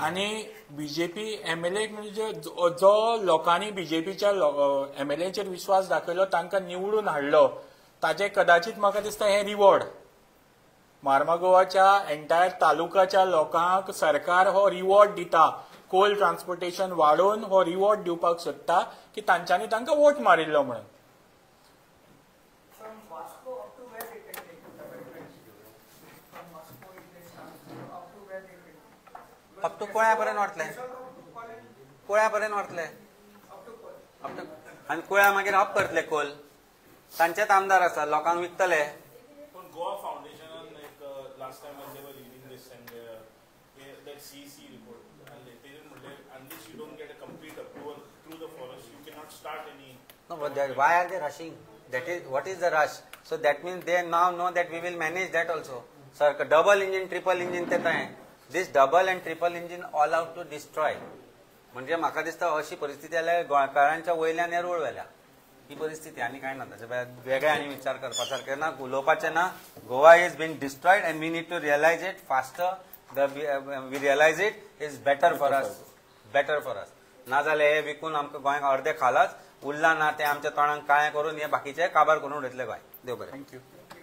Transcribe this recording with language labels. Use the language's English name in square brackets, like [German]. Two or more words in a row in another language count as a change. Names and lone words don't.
[Konkani] आनी बीजेपी MLA म्हणजे जो लोकांनी बीजेपीच्या MLAचेर विश्वास दाखयलो तांकां निवडून हाडलो ताचे कदाचित म्हाका दिसता हे रिवॉर्ड. मार्मागोवाच्या एंटायर तालुकाच्या लोकांक सरकार हो रिवॉर्ड दिता. [English] coal transportation [Konkani] वाडोवन हो रिवॉर्ड दिवपाक सोदता की तांच्यांनी तांकां वोट मारिल्लो म्हणून. [English] From Vasco up to where they can take development? From Vasco if they start up to where they can. up to [Konkani] कोळ्या पर्यंत वतले. कोळ्या पर्यंत वतले [English] Up to [Konkani] आनी कोळ्या मागीर अप करतले कोल. तांचेच आमदार आसा लोकांक विकतले. पण गोवा फाउंडेशनान [English] last time when they were reading this and that CEC report and they didn't म्हणले unless you don't get a complete approval through the forest you cannot start any. No, but why are they rushing? That is what is the rush? So that means they now know that we will manage that also. Sir, double engine, triple engine [Konkani] ते काय? [English] This double and triple engine all out to destroy. [Konkani] म्हणजे म्हाका दिसता अशी परिस्थिती आल्या गोंयकारांच्या वयल्यान हे रूळ व्हेल्या. ही परिस्थिती आनी कांय ना. ताचे वेगळे आनी विचार करपासारखे ना, उलोवपाचें ना. [English] Goa is been destroyed and we need to realize it faster. we realize it is better for us. [Konkani] नाजाल्यार हे विकून आमकां गोंयाक अर्दे खालाच उरला ना ते आमच्या तोंडाक काळें करून हे बाकीचे काबार करून उडयतले गोंय. देव बरें. थँक्यू.